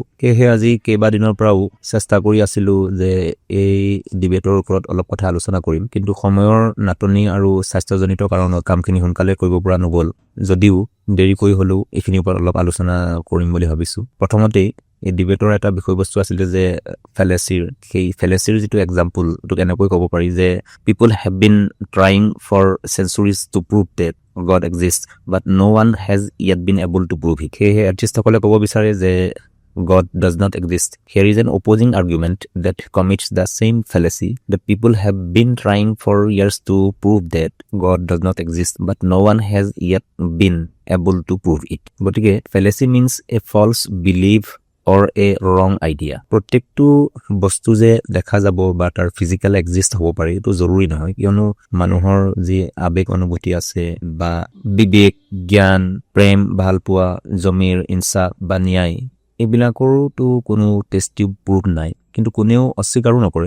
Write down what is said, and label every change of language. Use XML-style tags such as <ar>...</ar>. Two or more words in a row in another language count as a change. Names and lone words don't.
<as>সেয়েহে আজি কেইবাদিনৰ পৰাও চেষ্টা কৰি আছিলোঁ যে এই ডিবেটৰ ওপৰত অলপ কথা আলোচনা কৰিম, কিন্তু সময়ৰ নাটনি আৰু স্বাস্থ্যজনিত কাৰণত কামখিনি সোনকালে কৰিব পৰা নগ'ল, যদিও দেৰিকৈ হ'লেও এইখিনিৰ ওপৰত অলপ আলোচনা কৰিম বুলি ভাবিছোঁ। প্ৰথমতেই এই ডিবেটৰ এটা বিষয়বস্তু আছিলে যে ফেলেচিৰ, সেই ফেলেচিৰ যিটো এক্সাম্পল, তোক এনেকৈ ক'ব পাৰি যে</as> <en>people have been trying for centuries to prove that God exists, but no one has yet been able to prove it.</en> <as>সেয়েহে আৰ্টিষ্টসকলে ক'ব বিচাৰে যে</as> <en>God does not exist. Here is an opposing argument that commits the same fallacy. The people have been trying for years to prove that God does not exist, but no one has yet been able to prove it. গতিকে fallacy means a false belief or a wrong idea.</en> <as>প্ৰত্যেকটো বস্তু যে দেখা যাব বা তাৰ</as> <en>physical exist</en> <as>হ'ব পাৰে এইটো জৰুৰী নহয়, কিয়নো মানুহৰ যি আবেগ অনুভূতি আছে বা বিবেক, জ্ঞান, প্ৰেম, ভালপোৱা, জমিৰ ইনচা বা ন্যায়, এইবিলাকৰোতো কোনো</as> <en>tasty proof</en> <as>নাই, কিন্তু কোনেও অস্বীকাৰো নকৰে।</as>